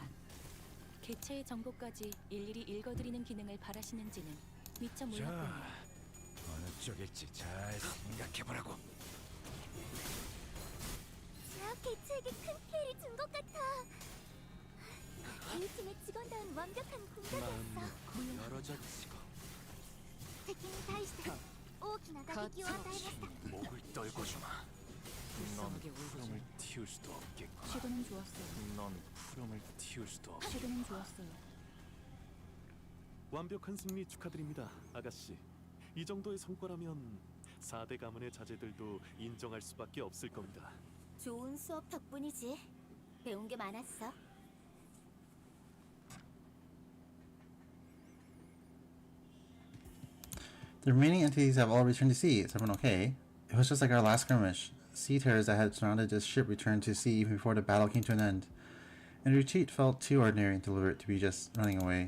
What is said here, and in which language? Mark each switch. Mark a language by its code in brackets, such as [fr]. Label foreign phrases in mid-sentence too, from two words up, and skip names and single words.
[ko] 개체의 정보까지 일일이 읽어드리는 기능을 바라시는지는 미처 몰랐군요. 어느 쪽일지 잘 생각해보라고. 저 개체에게 큰 피해를 준 것 같아. 우리 팀의 직원다운 완벽한 공격이었어. 열어젖히고 [ja] 敵に対して大きな打撃を与えました [ko] 목을 떨고 주마. 넌 불쌍하게 울고 푸름을 틔울 수도 없겠구나. 최근은 좋았어요. 넌 푸름을 틔울 수도 없. 최근은 좋았어요. 완벽한 승리 축하드립니다, 아가씨. 이 정도의 성과라면 4대 가문의 자제들도 인정할 수밖에 없을 겁니다. 좋은 수업 덕분이지. 배운 게 많았어. [en] The remaining entities have all returned to sea. Is everyone okay? It was just like our last skirmish. Sea terrors that had surrounded this ship returned to sea even before the battle came to an end. And the retreat felt too ordinary and deliberate to be just running away.